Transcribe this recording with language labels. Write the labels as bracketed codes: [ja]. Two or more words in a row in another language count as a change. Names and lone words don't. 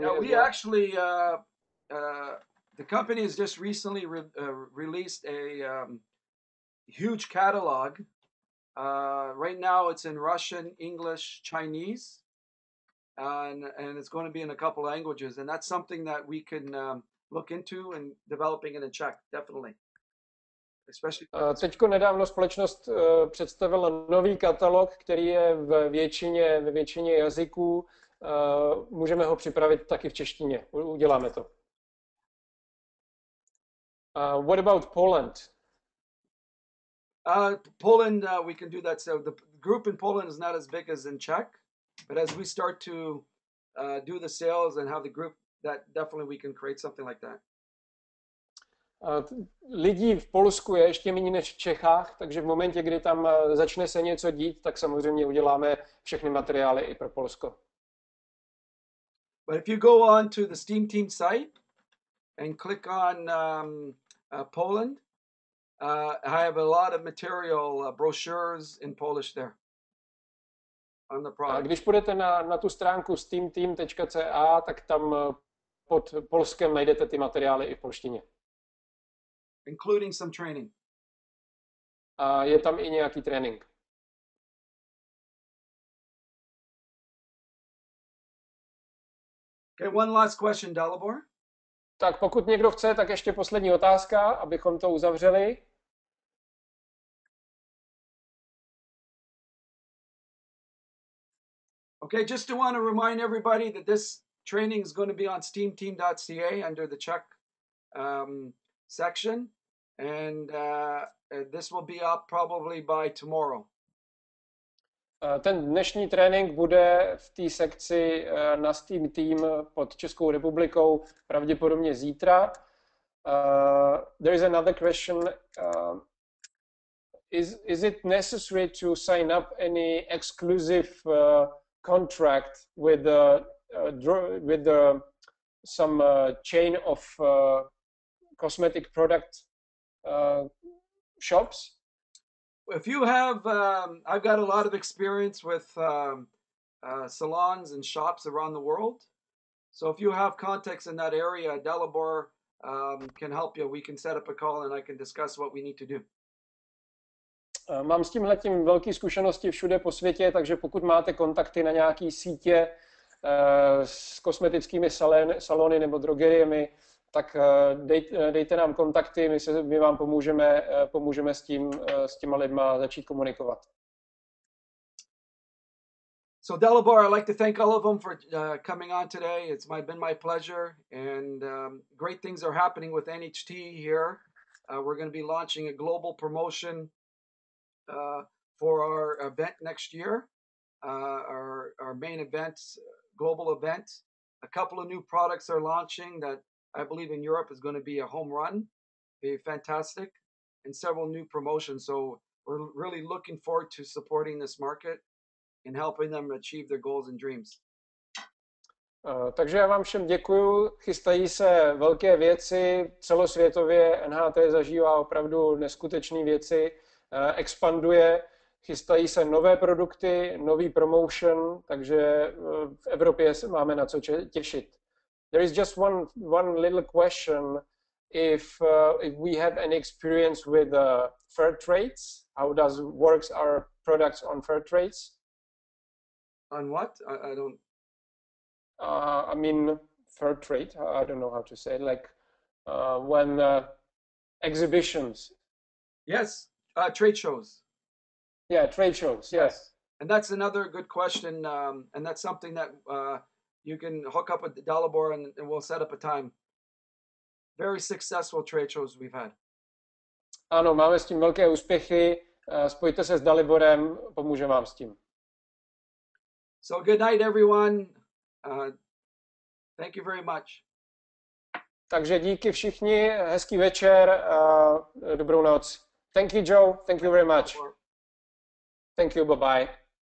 [en] Yeah, we actually, the company has just recently released a huge catalog. Right now it's in Russian, English, Chinese, and it's going to be in a couple languages. And that's something that we can look into and developing it in Czech, definitely. [cs] Teďko nedávno společnost představila nový katalog, který je ve většině jazyků. Můžeme ho připravit taky v češtině. Uděláme to. [en] What about Poland? Poland, we can do that. So the group in Poland is not as big as in Czech, but as we start to do the sales and have the group, that definitely we can create something like that. [cs] Lidí v Polsku je ještě méně než v Čechách, takže v momentě, kdy tam začne se něco dít, tak samozřejmě uděláme všechny materiály i pro Polsko. [en] But if you go on to the Steam Team site and click on Poland, I have a lot of material, brochures in Polish there on the product. [cs] Když půjdete na tu stránku steamteam.ca, tak tam pod polskem najdete ty materiály i v polštině. [en] Including some training. [cs] A je tam i nějaký trénink. [en] Okay, one last question, Dalibor. [cs] Tak pokud někdo chce, tak ještě poslední otázka, abychom to uzavřeli. [en] Okay, just to want to remind everybody that this training is going to be on steamteam.ca under the Czech section, and this will be up probably by tomorrow. [cs] Ten dnešní trénink bude v té sekci na Steam Team pod Českou republikou pravděpodobně zítra. [en] There is another question. Is it necessary to sign up any exclusive contract with some chain of cosmetic product shops? If you have, I've got a lot of experience with salons and shops around the world. So if you have contacts in that area, Dalibor can help you. We can set up a call and I can discuss what we need to do. [cs] Mám s tímhletím velké zkušenosti všude po světě, takže pokud máte kontakty na nějaké sítě s kosmetickými salony nebo drogeriemi, tak dejte nám kontakty, my vám pomůžeme s těma lidma začít komunikovat. [en] So Dalibor, I'd like to thank all of them for coming on today. It's been my pleasure, and great things are happening with NHT here. We're going to be launching a global promotion for our event next year, our main event, global event. A couple of new products are launching that I believe in Europe is going to be a home run, be fantastic, and several new promotions. So we're really looking forward to supporting this market and helping them achieve their goals and dreams. [cs] Takže já vám všem děkuju, chystají se velké věci, celosvětově NHT zažívá opravdu neskutečné věci, expanduje, chystají se nové produkty, nový promotion, takže v Evropě se máme na co těšit. [en] There is just one little question, if we have any experience with fair trades, how does works our products on fair trades? On what? I don't... I mean, fair trade, I don't know how to say, like when exhibitions. Yes, trade shows. Yeah, trade shows, yes. And that's another good question, and that's something that you can hook up with Dalibor and we'll set up a time. Very successful trade shows we've had. [cs] Ano, máme s tím velké úspěchy, spojte se s Daliborem, pomůže vám s tím. [en] So good night, everyone. Thank you very much. [cs] Takže díky všichni, hezký večer a dobrou noc. [en] Thank you, Joe. Thank you very much. Thank you, bye-bye.